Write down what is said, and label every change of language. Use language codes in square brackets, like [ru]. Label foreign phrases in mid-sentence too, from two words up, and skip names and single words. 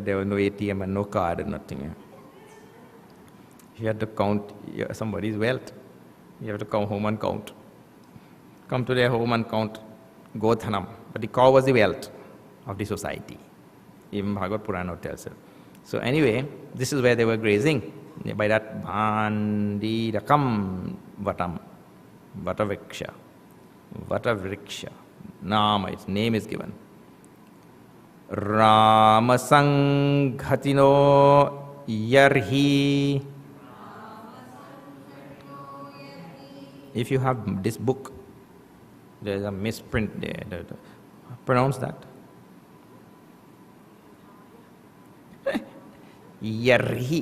[en] There was no ATM and no card and nothing. You had to count somebody's wealth. You have to come home and count. Come to their home and count Godhanam. But the cow was the wealth of the society. Even Bhagavad Purana tells it. So anyway, this is where they were grazing. By that [sa] Bhandirakam Vatam. Vatavriksha. Vatavriksha. [en] Nama, its name is given. [sa] Ramasanghatino Yarhi. [en] If you have this book, there is a misprint there. Pronounce that. Yarhi.